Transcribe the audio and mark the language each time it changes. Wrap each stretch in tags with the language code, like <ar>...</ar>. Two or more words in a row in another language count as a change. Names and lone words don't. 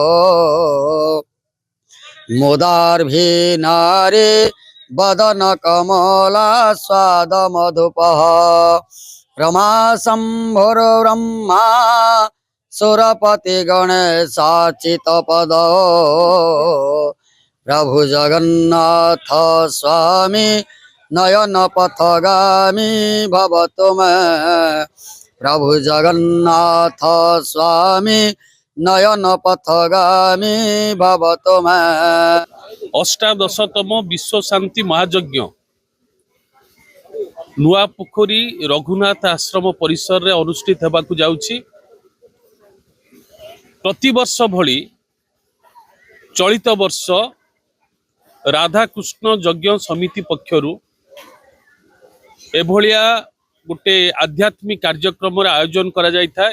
<sa>मुदार्भिनारे वदन कमला स्वाद मधुपः रमा शंभुर ब्रह्मा सुरपति गणेशाचित पद प्रभु जगन्नाथ स्वामी नयन पथगामी भवतु मे। प्रभु जगन्नाथ स्वामी नयन पथगामी भवतु मे।</sa> <or>ଅଷ୍ଟାଦଶତମ ବିଶ୍ୱ ଶାନ୍ତି ମହାଯଜ୍ଞ ନୂଆ ପୋଖରୀ ରଘୁନାଥ ଆଶ୍ରମ ପରିସର ରେ ଅନୁଷ୍ଠିତ ହେବାକୁ ଯାଉଛି। ପ୍ରତିବର୍ଷ ଭଳି ଚଳିତ ବର୍ଷ ରାଧାକୃଷ୍ଣ ଯଜ୍ଞ ସମିତି ପକ୍ଷରୁ ଏଭଳି ଗୋଟେ ଆଧ୍ୟାତ୍ମିକ କାର୍ଯ୍ୟକ୍ରମ ଆୟୋଜନ କରା ଯାଇ ଥାଏ।</or>